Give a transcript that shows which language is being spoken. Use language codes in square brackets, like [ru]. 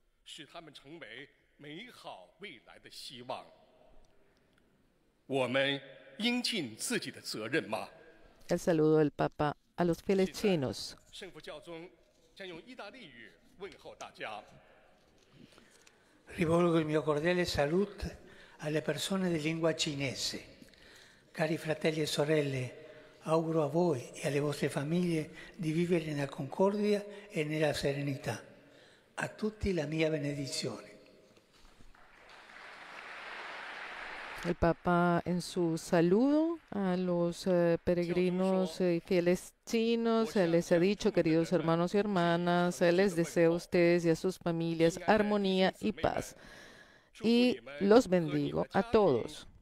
[zh] 使他们成为美好未来的希望。我们应尽自己的责任吗？ [es] El saludo del Papa a los fieles chinos. [zh] 圣父教宗将用意大利语问候大家。 [it] Rivolgo il mio cordiale saluto alle persone di lingua cinese. Cari fratelli e sorelle, auguro a voi e alle vostre famiglie di vivere nella concordia e nella serenità. A tutti la mia benedizione. [es] El Papa en su saludo a los peregrinos y fieles chinos les ha dicho, queridos hermanos y hermanas, les deseo a ustedes y a sus familias armonía y paz. Y los bendigo a todos.